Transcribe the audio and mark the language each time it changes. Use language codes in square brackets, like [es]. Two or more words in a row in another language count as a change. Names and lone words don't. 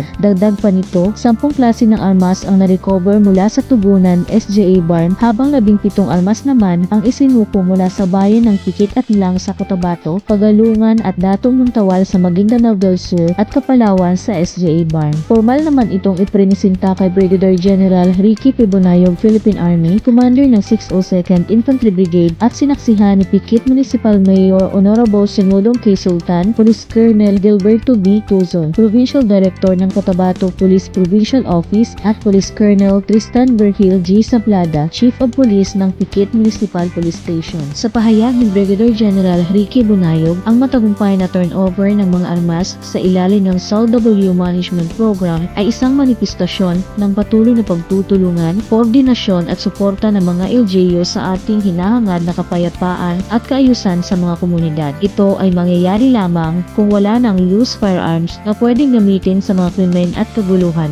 [tl] Dagdag pa nito, 10 klase ng armas ang narecover mula sa tubunan SGA Barm, habang 17 armas naman ang isinuko mula sa bayan ng Pikit at Lang sa Cotabato, Pagalungan at Datong Muntawal sa Maguindanao del Sur at Kapalawan sa SGA Barm. Formal naman itong iprinisinta kay Brigadier General Ricky Pibonayog, Philippine Army, Commander ng 602nd Infantry Brigade at sinaksihan ni Pikit Municipal Mayor Honorable Sinulong K. Sultan, Police Colonel Gilberto B. Tuzon, Provincial Director ng Cotabato Police Provincial Office at Police Colonel Tristan Vergil G. Sablada, [en] Chief of Police [tl] ng Pikit Municipal Police Station. Sa pahayag ni Brigadier General Ricky Bunayog, ang matagumpay na turnover ng mga armas sa ilalim ng SALW Management Program ay isang manifestasyon ng patuloy na pagtutulungan, koordinasyon at suporta ng mga LGU sa ating hinahangad na kapayapaan at kaayusan sa mga komunidad. Ito ay mangyayari lamang kung wala ng [en] loose firearms [tl] na pwedeng gamitin sa mga krimen at kaguluhan.